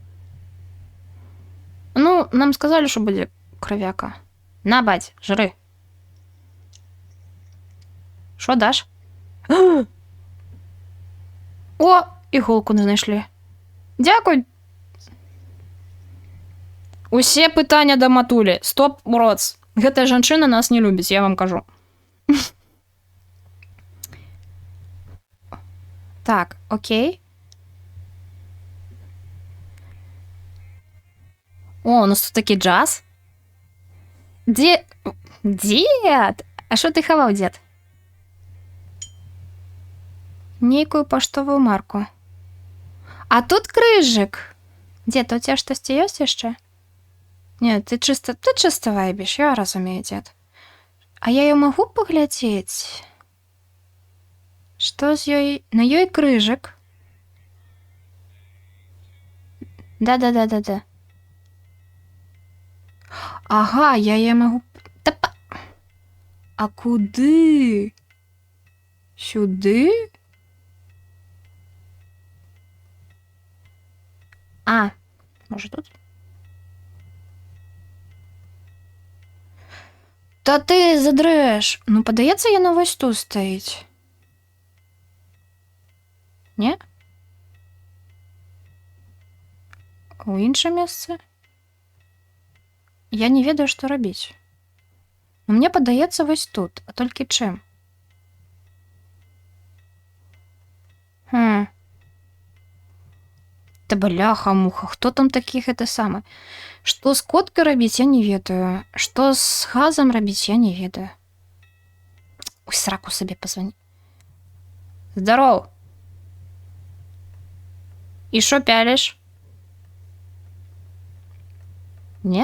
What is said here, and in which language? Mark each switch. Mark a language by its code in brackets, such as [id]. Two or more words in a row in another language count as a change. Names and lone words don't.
[ru] Ну, нам сказали, что будет кровяка. На, бать, жри. Что дашь? [uk] О, іголку не знайшли. Дякую. [be] Усе пытання да матулі. Стоп, роц. Гэтая жанчына нас не любіць, я вам кажу. [uk] Так, окей. О, у нас тут такі джаз. Дед! А що ти хавав, дед? [be] Нейкую паштовую марку. А тут крыжик. Дед, у тебя штосьці ёсць яшчэ? [ru] Нет, ты чисто вайбіш, [be] я разумею, [ru] дед. А я ее могу поглядеть? Что с ёй? [be] На ёй крыжик. Да. [ru] Ага, я ее могу... [be] А куды? Сюды? [uk] А, може тут? Та ти задреш. Ну, подається, яно ось тут стоїть. Ні? У інше місце? Я не ведаю, що робити. Ну, мені подається ось тут, а тільки чим? [ru] Та бляха-муха, хто там таких это саме? [be] Што з коткай рабіць, я не ведаю. Што з газам рабіць, я не ведаю. Ой, сраку сабе пазвані. Здаров. [uk] І шо пяліш? Не?